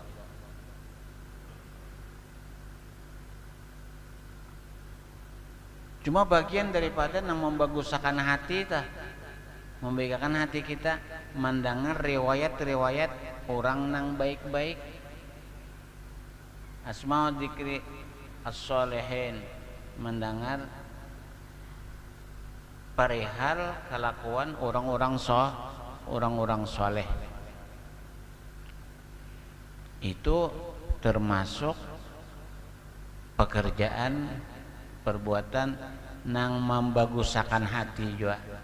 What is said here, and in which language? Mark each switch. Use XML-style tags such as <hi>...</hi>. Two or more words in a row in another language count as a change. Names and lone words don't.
<bjn>Cuma bagian daripada nang membagusakan hati tah, membaikkan hati kita, mendengar riwayat-riwayat orang nang baik-baik.</bjn> <ar>سماع ذكر الصالحين,</ar> <bjn>mendengar perihal kelakuan orang-orang soleh. Itu termasuk pekerjaan perbuatan nang membagusakan hati juga.</bjn>